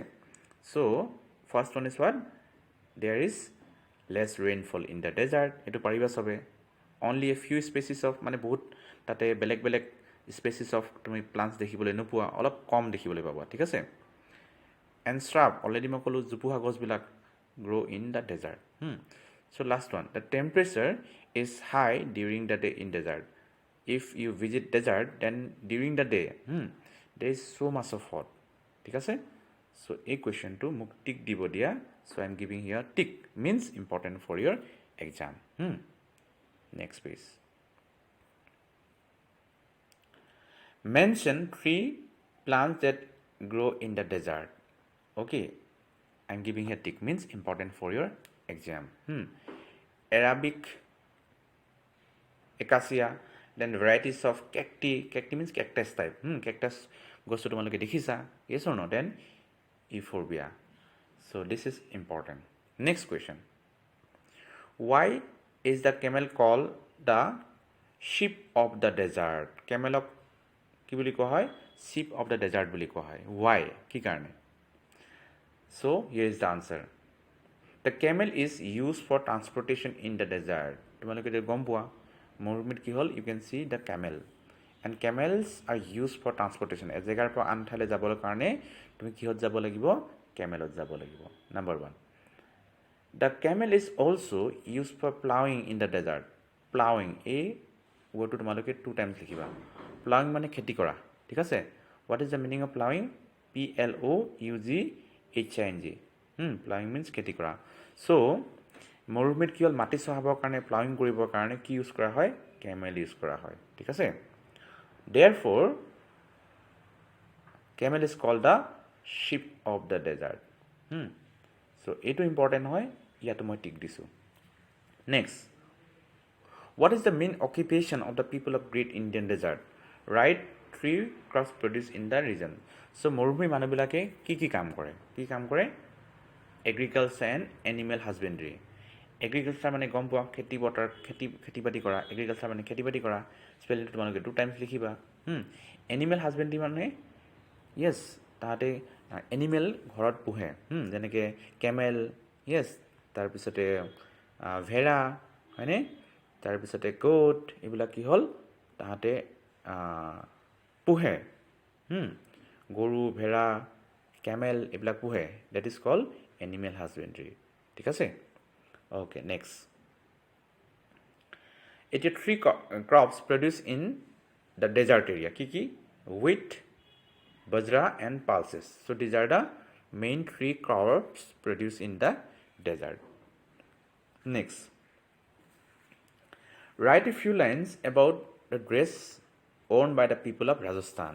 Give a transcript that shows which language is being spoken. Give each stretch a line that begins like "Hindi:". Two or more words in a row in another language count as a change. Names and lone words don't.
English: So first one is what, there is less rainfall in the desert,
Assamese: এটো পাৰিবা সবে।
English: Only a few species of,
Assamese: মানে বহুত তাতে বেলেগ বেলেগ
English: species of
Assamese: তুমি plants দেখিবলৈ নোপোৱা, অলপ কম দেখিবলৈ পাবা, ঠিক আছে।
English: And shrub, already
Assamese: মই ক'লো জোপোহা গছবিলাক
English: grow in the desert. So last one, the temperature is high during the day in desert. If you visit desert, then during the day there is so much of hot,
Assamese: ঠিক আছে। So এই কুৱেশ্যনটো মোক টিক দিব দিয়া,
English: so I am giving here tick, means important for your exam. Next page. Mention 3 plants that grow in the desert. Okay, I am giving here tick, means important for your exam. Arabic, acacia, then varieties of cacti. Cacti means cactus type. Cactus goes to
Assamese: তোমালোকে দেখিছা,
English: yes or no? Then euphorbia. So this is important. Next question. Why is the camel called the sheep of the desert?
Assamese: Camelok কি বুলি কোৱা হয়?
English: Sheep of the desert
Assamese: বুলি কোৱা হয়. Why? কি কাৰণে?
English: So here is the answer. The camel is used for transportation in the desert.
Assamese: তোমালোকে যে গম পোৱা, মৰুভূমিত কি হ'ল,
English: you can see the camel. And camels are used for transportation.
Assamese: এজেগাৰ পৰা আন ঠাইলৈ যাবৰ কাৰণে তুমি কিহত যাব লাগিব? কেমেলত যাব লাগিব,
English: number 1. The camel is also used for plowing in the desert. Plowing,
Assamese: এই wordটো তোমালোকে 2 times লিখিবা. Plowing মানে খেতি কৰা, ঠিক আছে?
English: What is the meaning of plowing? P-L-O-U-G-H-I-N-G. Plowing means
Assamese: খেতি কৰা. So, মৰুভূমিত কি হ'ল মাটি চহাবৰ কাৰণে প্লাউইং কৰিবৰ কাৰণে কি ইউজ কৰা হয়? কেমেল ইউজ কৰা হয়, ঠিক আছে?
English: Therefore, camel is called the sheep of the desert. So,
Assamese: এইটো ইম্পৰ্টেণ্ট হয়, ইয়াতো মই টিক দিছোঁ.
English: Next, what is the main occupation of the people of Great Indian Desert? Right, three crops produced in the region. So,
Assamese: মৰুভূমি মানুহবিলাকে কি কাম কৰে? কি কাম কৰে?
English: Agriculture and animal husbandry.
Assamese: Agriculture মানে গম পোৱা খেতি বাতি কৰা. Agriculture মানে খেতি বাতি কৰা. স্পেলিংটো তোমালোকে 2 times লিখিবা.
English: Animal husbandry
Assamese: মানে yes, তাহাঁতে এনিমেল ঘৰত পোহে, যেনেকৈ কেমেল, য়েছ, তাৰপিছতে ভেড়া, হয়নে? তাৰপিছতে গোট, এইবিলাক কি হ'ল তাহাঁতে পোহে, গৰু, ভেড়া, কেমেল এইবিলাক পোহে.
English: That is called animal husbandry,
Assamese: ঠিক আছে?
English: okay, next. এতিয়া 3 crops produced in the desert area. কি? Wheat, bajra and pulses. So these are the main 3 crops produced in the desert. Next, write a few lines about the dress worn by the people of Rajasthan.